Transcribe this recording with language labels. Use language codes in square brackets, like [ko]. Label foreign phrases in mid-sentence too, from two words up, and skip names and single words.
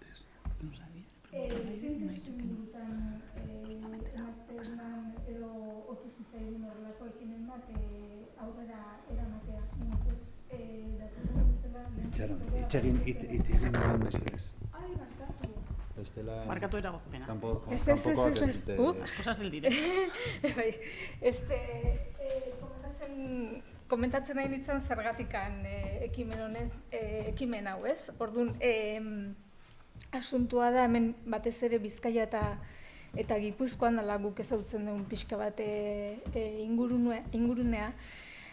[eu] Zein testu ingurutan ematen edo otu zitzaigun horrelako ekimen bat aurrera eramatea. Itxegin noren mesedez. Ai, barkatu. Markatu eragozpena. Kanpokoak ez dute... [es] Las cosas del directo. [eu] Komentatzen nahi nintzen zergatikan ekimen hau, ez? Orduan, asuntua da hemen batez ere Bizkaia eta Gipuzkoan dela guk ezagutzen dugun pixka bat ingurunea.